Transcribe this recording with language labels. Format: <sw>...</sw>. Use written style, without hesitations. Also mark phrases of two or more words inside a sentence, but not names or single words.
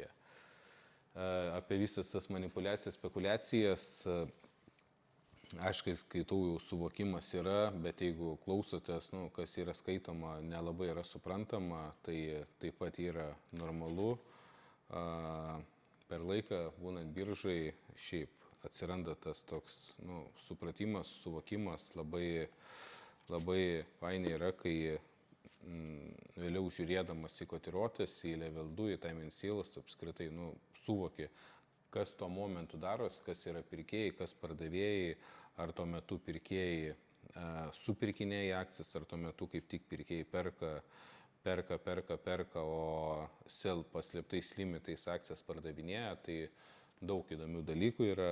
<lt>Apie visas tas manipulacijas, spekulacijas, aš kai skaitau, jau suvokimas yra, bet jeigu klausotės, kas yra skaitoma, nelabai yra suprantama, tai taip pat yra normalu. Per laiką, būnant biržai, šiaip atsiranda tas toks supratimas, suvokimas, labai fainai yra, kai vėliau žiūrėdamas į kotiruotes, į</lt> <en>level 2,</en> <lt>į</lt> <en>time and sales,</en> <lt>apskritai suvoki, kas tuo momentu daros, kas yra pirkėjai, kas pardavėjai, ar tuo metu pirkėjai supirkinėja akcijas, ar tuo metu kaip tik pirkėjai perka, o sell paslėptais limitais akcijas pardavinėja, tai daug įdomių dalykų yra.</lt>